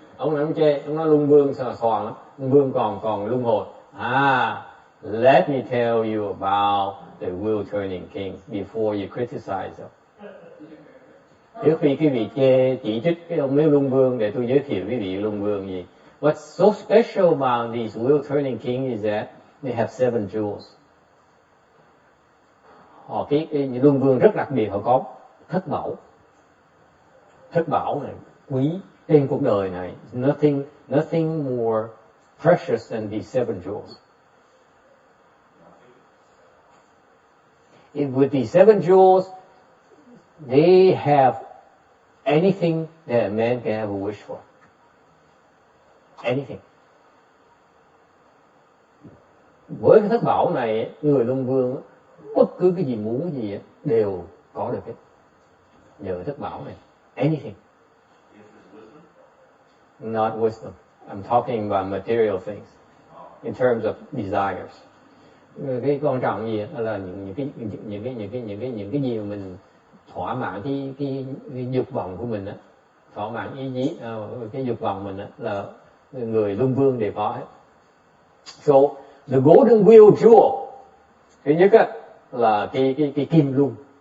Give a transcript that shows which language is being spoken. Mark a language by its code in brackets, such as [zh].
[vi] Ông nói chê, ông nói luân vương xoàng lắm. Luân vương còn luân hồi. [en] Let me tell you about the wheel-turning kings before you criticize them. [vi] Trước khi quý vị chỉ trích cái ông mấy luân vương, để tôi giới thiệu quý vị luân vương gì. [en] What's so special about these wheel-turning kings is that they have 7 jewels. [vi] Cái luân vương rất đặc biệt, họ có thất bảo. Thất bảo này quý trên cuộc đời này. [en] Nothing more precious than these 7 jewels. With these 7 jewels, they have anything that a man can ever wish for. anything. [vi] Với cái thất bảo này, người Luân Vương bất cứ cái gì muốn cái gì đều có được hết. Nhờ thất bảo này, anything. [en] Not wisdom. I'm talking about material things in terms of desires. [vi] Cái quan trọng gì là những cái gì mà mình thỏa mãn cái dục vọng của mình á, thỏa mãn ý chí cái dục vọng mình á, là người Luân Vương đều có hết. [en] So the golden wheel jewel, [vi] thứ nhất á, là cái kim luân.